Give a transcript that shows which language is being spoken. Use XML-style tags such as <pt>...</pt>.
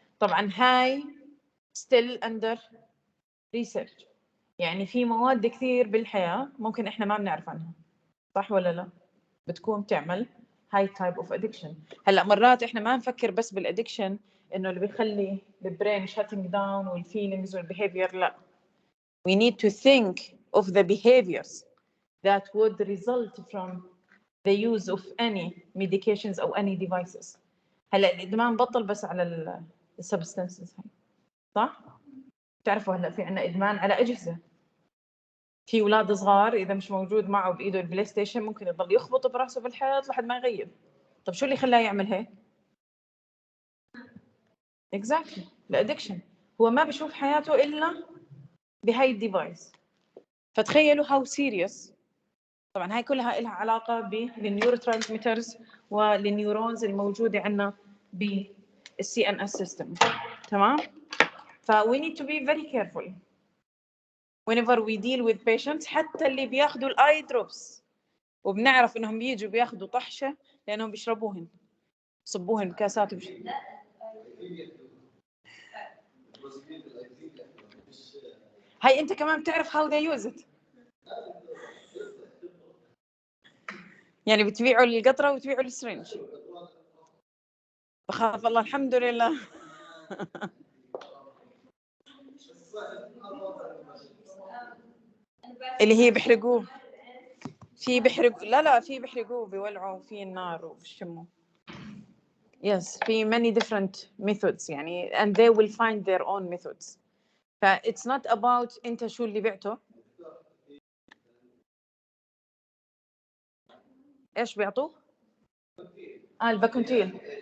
<ar>طبعا هاي ستيل اندر ريسيرش. يعني في مواد كثير بالحياه ممكن احنا ما بنعرف عنها، صح ولا لا؟ بتكون تعمل هاي تايب اوف ادكشن. هلا مرات احنا ما نفكر بس بالادكشن انه اللي بيخلي البرين شاتنج داون والفيلينجز والبيهيفير.</ar> <en>لا، we need to think of the behaviors that would result from the use of any medications او any devices.</en> <ar>هلا الادمان بطل بس على السبستانسز هاي، صح؟ بتعرفوا هلا في عندنا ادمان على اجهزه. في اولاد صغار اذا مش موجود معه بايده البلاي ستيشن ممكن يضل يخبط براسه بالحيط لحد ما يغيب. طب شو اللي خلاه يعمل هيك؟ اكزاكتلي الادكشن. هو ما بيشوف حياته الا بهاي الديفايس. فتخيلوا هاو سيريس. طبعا هاي كلها لها علاقه بالنيورو ترانسميترز والنيورونز الموجوده عندنا بالسي ان اس سيستم. تمام.</ar> <en>ف we need to be very careful whenever we deal with patients.</en> <ar>حتى اللي بياخذوا الاي دروبس وبنعرف انهم بيجوا بياخذوا طحشه لانهم بيشربوهن، صبوهن بكاسات هاي انت كمان بتعرف</ar> <en>how they use it.</en> <ar>يعني بتبيعوا القطره وتبيعوا السرنج. بخاف الله الحمد لله. اللي هي بيحرقوه. في بيحرقوا، لا في بيحرقوه بيولعوا فيه النار وبشموا.</ar> <en>Yes, في many different methods يعني and they will find their own methods.</en> <ar>ف</ar> <en>it's not about</en> <ar>انت شو اللي بعته. ايش بيعطوه؟ الباكونتيل.</ar>